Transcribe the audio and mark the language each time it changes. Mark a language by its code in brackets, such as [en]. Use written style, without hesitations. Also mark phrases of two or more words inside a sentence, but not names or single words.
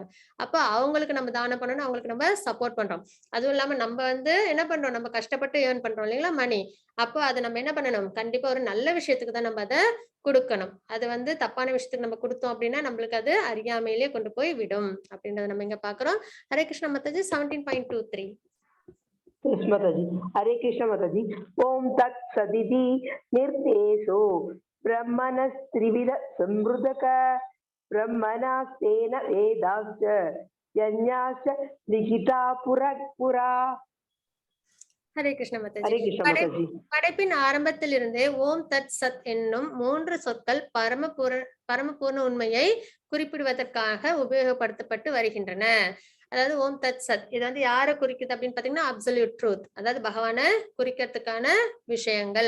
[ta] அப்ப அவங்களுக்கு நம்ம தானம் பண்ணணும், அவங்களுக்கு நம்ம சப்போர்ட் பண்றோம். அதுவும் இல்லாம நம்ம என்ன பண்றோம்? நம்ம கஷ்டப்பட்டு ஏர்ன் பண்றோம் இல்லைங்களா மணி. அப்போ அதை நம்ம என்ன பண்ணணும்? கண்டிப்பா ஒரு நல்ல விஷயத்துக்கு தான் நம்ம அதை கொடுக்கணும். அது தப்பான விஷயத்துக்கு நம்ம கொடுத்தோம் அப்படின்னா நம்மளுக்கு அது அறியாமையிலேயே கொண்டு போய் விடும் அப்படின்றத நம்ம இங்க பாக்குறோம். ஹரே கிருஷ்ண மாதாஜி 17.23. [en] Yes, Mataji. Hare Krishna, Mataji. [sa] ॐ तत् सदिति निर्देशो ब्रह्मणस् त्रिविधः स्मृतः ब्राह्मणास् तेन वेदाश्च यज्ञाश्च विहिताः पुरा. [ta] ஹரே கிருஷ்ண Hare மாதாஜி. Krishna, Mataji. படைப்பின் ஆரம்பத்தில் இருந்தே ஓம் தத் சத் என்னும் 3 சொற்கள் பரமபூர்ண உண்மையை குறிப்பிடுவதற்காக உபயோகப்படுத்தப்பட்டு வருகின்றன. அதாவது ஓம் தத் சத் இது யாரை குறிக்குது அப்படின்னு பாத்தீங்கன்னா [en] absolute truth. [ta] அதாவது பகவானை குறிக்கிறதுக்கான விஷயங்கள்.